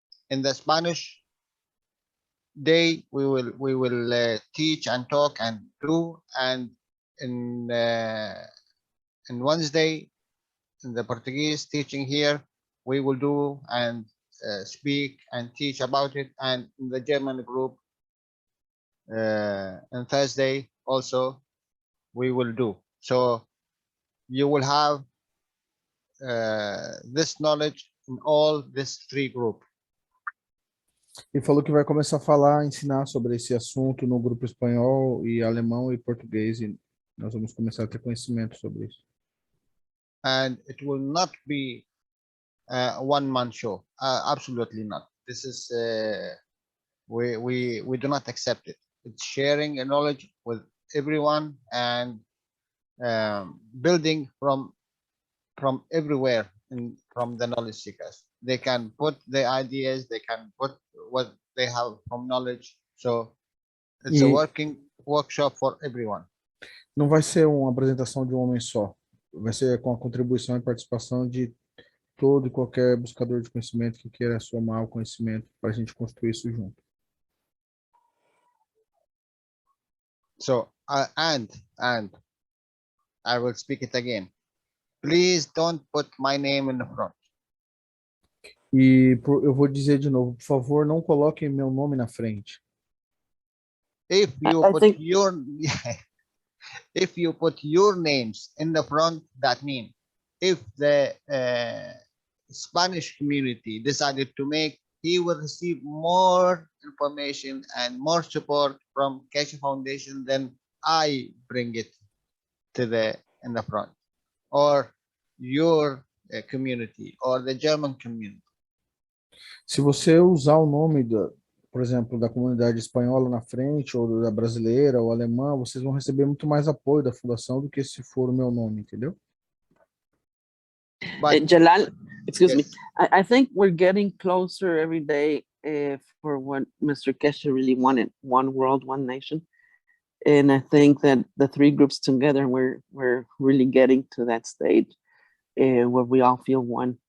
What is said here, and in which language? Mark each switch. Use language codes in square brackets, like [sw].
[en] In the Spanish day, we will teach and talk and do, and in Wednesday, in the Portuguese teaching here, we will do and speak and teach about it, and in the German group, on Thursday also we will do. So you will have this knowledge in all these 3 groups. [pt] E falou que vai começar a falar, ensinar sobre esse assunto no grupo espanhol e alemão e português. E nós vamos começar a ter conhecimento sobre isso. [en] And it will not be a one-man show. Absolutely not. This is we do not accept it. It's sharing a knowledge with everyone and building from everywhere from the knowledge seekers. They can put their ideas, they can put what they have from knowledge. So it's a [pt] E [en] working workshop for everyone. [pt] não vai ser uma apresentação de um homem só. Vai ser com a contribuição e participação de todo e qualquer buscador de conhecimento que queira somar o conhecimento para a gente construir isso junto. [en] So and I will speak it again. Please don't put my name in the front. [pt] E eu vou dizer de novo, por favor, não coloquem meu nome na frente. [en] If you I put think your if you put your names in the front, that means if the Spanish community decided to make, he will receive more information and more support from Keshe Foundation than I bring it to in the front, or your community, or the German community. [pt] Se você usar o nome, por exemplo, da comunidade espanhola na frente, ou da brasileira, ou alemã, vocês vão receber muito mais apoio da fundação do que se for o meu nome, entendeu? [en] But Jalal, excuse me. yes, I think we're getting closer every day for what Mr. Keshe really wanted: one world, one nation. And I think that the 3 groups together, we're really getting to that stage where we all feel one.